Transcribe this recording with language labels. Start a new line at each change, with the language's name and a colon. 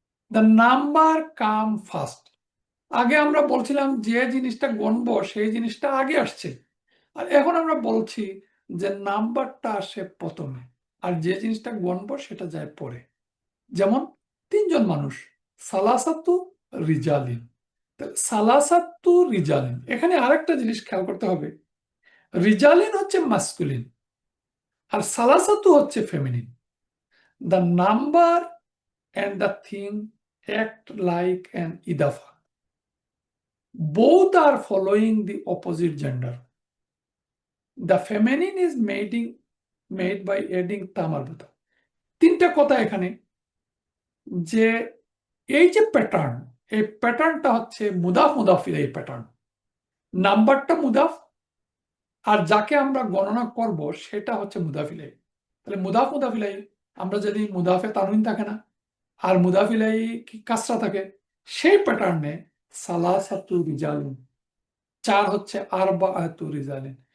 English: The number come first.
Bangla: আগে আমরা বলছিলাম যে জিনিসটা গণবো সেই জিনিসটা আগে আসছে, আর এখন আমরা বলছি যে নাম্বারটা আসে প্রথমে আর যে জিনিসটা গণবো সেটা যায় পরে। যেমন 3 জন মানুষ,
Arabic: সালাসাতু রিজালিন।
Bangla: সালাসাতু রিজালিন, এখানে আরেকটা জিনিস খেয়াল করতে হবে, রিজালিন হচ্ছে মাস্কুলিন আর সালাসাতু হচ্ছে feminine.
English: The number and the thing act like an idafa. Both are following the opposite gender. The feminine is made by adding tamarbuta.
Bangla: 3টা কথা এখানে, যে এই যে প্যাটার্ন, এই প্যাটার্নটা হচ্ছে মুদাফ মুদাফির এই প্যাটার্ন। নাম্বারটা মুদাফ, আর যাকে আমরা গণনা করব সেটা হচ্ছে মুদাফিলাই। তাহলে মুদাফ মুদাফিলাই, আমরা যদি মুদাফে তানউইন থাকে না আর মুদাফিলাই কি কাসরা থাকে, সেই প্যাটার্নে সালাসাতু রিজালুন, 4 হচ্ছে আরবাআতু রিজালিন।